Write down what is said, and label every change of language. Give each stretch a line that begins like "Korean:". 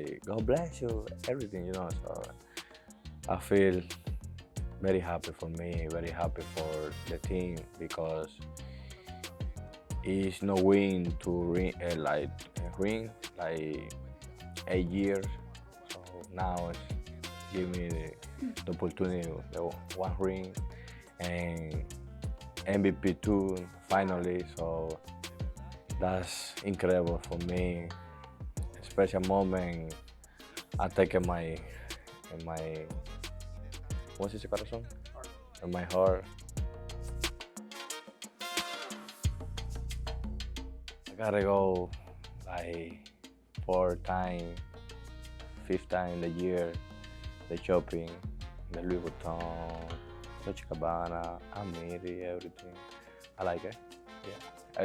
English: God bless you, everything. So I feel very happy for me, very happy for the team because it's no win to ring 8 years. So now it's give me the opportunity, the one ring, and MVP 2 finally. So that's incredible for me. A special moment. I take in my
Spanish: ¿cómo se dice corazón?
English: In my heart. I gotta go 4 times, 5th time in the year, the shopping, the Louis Vuitton, Dolce & Gabbana, Amiri, everything. I like it. Yeah.